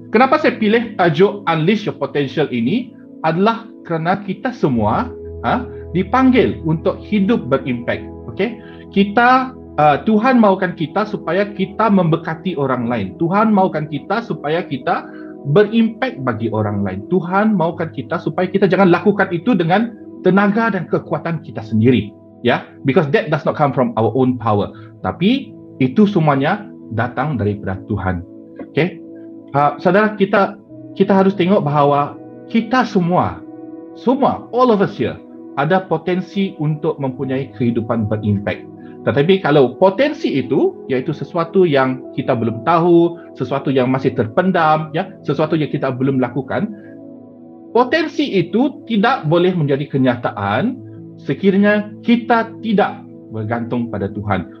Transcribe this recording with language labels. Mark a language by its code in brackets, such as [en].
[ms] Kenapa saya pilih tajuk Unleash Your Potential ini adalah kerana kita semua dipanggil untuk hidup berimpact. Okay? Tuhan mahukan kita supaya kita memberkati orang lain. Tuhan mahukan kita supaya kita berimpact bagi orang lain. Tuhan mahukan kita supaya kita jangan lakukan itu dengan tenaga dan kekuatan kita sendiri. [en] Ya, because that does not come from our own power. [ms] Tapi itu semuanya datang daripada Tuhan. Okay? Saudara, kita harus tengok bahawa kita semua, [en] all of us here, [ms] ada potensi untuk mempunyai kehidupan berimpact. Tetapi kalau potensi itu, iaitu sesuatu yang kita belum tahu, sesuatu yang masih terpendam, ya, sesuatu yang kita belum lakukan, potensi itu tidak boleh menjadi kenyataan sekiranya kita tidak bergantung pada Tuhan.